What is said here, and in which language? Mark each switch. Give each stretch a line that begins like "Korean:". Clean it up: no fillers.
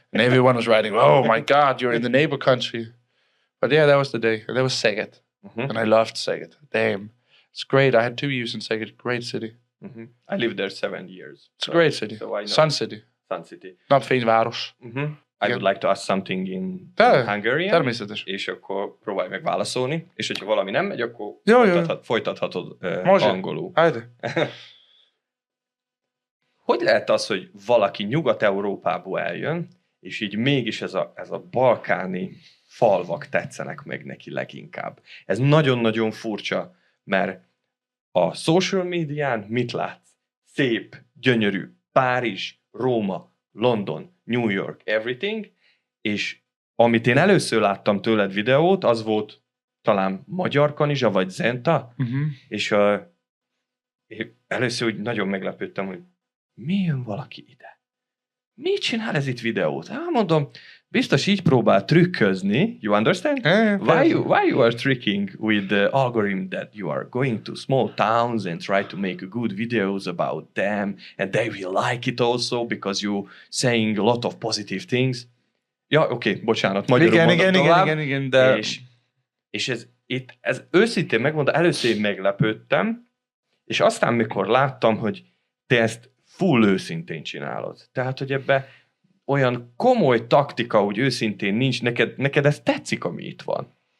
English: And everyone was writing, oh my God, you're in the neighbor country. But yeah, that was the day. That was Szeged. And I loved Szeged. Damn. It's great. I had 2 years in Szeged. Great city. I lived there 7 years. It's a great city. So I know. Sun city. Sun city. Not Fényváros. I would like to ask something in Hungarian.
Hungarian: Természetes. És akkor próbálj meg válaszolni. És hogyha valami nem megy, akkor folytathatod angolul.
Serbian: Hajde.
Hungarian: Hogy lehet az, hogy valaki Nyugat-Európából eljön, és így mégis ez a balkáni falvak tetszenek meg neki leginkább. Ez nagyon-nagyon furcsa, mert a social médián mit látsz? Szép, gyönyörű Párizs, Róma, London, New York, everything, és amit én először láttam tőled videót, az volt talán magyar kanizsa, vagy zenta, és én először úgy nagyon meglepődtem, hogy mi jön valaki ide? Mit csinál ez itt videót? Mondom, biztos így próbál trükközni,
English: you understand? Why you are tricking with the algorithm that you are going to small towns and try to make good videos about them, and they will like it also because you saying a lot of positive things.
Hungarian: Ja, oké, bocsánat, magyarul mondom tovább. Igen, de... És ez őszintén megmondom, először én meglepődtem, és aztán mikor láttam, hogy te ezt full őszintén csinálod. Tehát, hogy ebbe olyan komoly taktika, úgy őszintén nincs, neked ez tetszik, ami itt van.